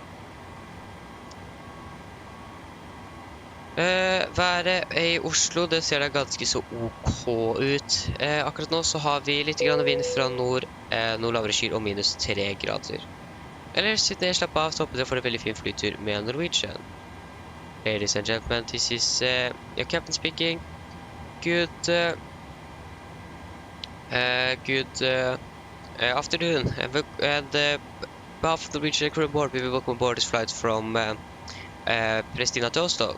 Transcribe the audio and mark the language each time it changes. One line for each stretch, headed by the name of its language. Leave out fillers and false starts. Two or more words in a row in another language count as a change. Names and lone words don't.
Norwegian: Været i Oslo, det ser da ganske så OK ut. Akkurat nå så har vi litt grann vind fra nord, noen lavere skyr og minus 3 grader. Ellers sitt ned, slapp av, så håper dere får en veldig fin flytur med Norwegian.
English: Ladies and gentlemen, this is your captain speaking. Good afternoon, and behalf of the Norwegian crew board, we will welcome aboard this flight from Pristina to Oslo.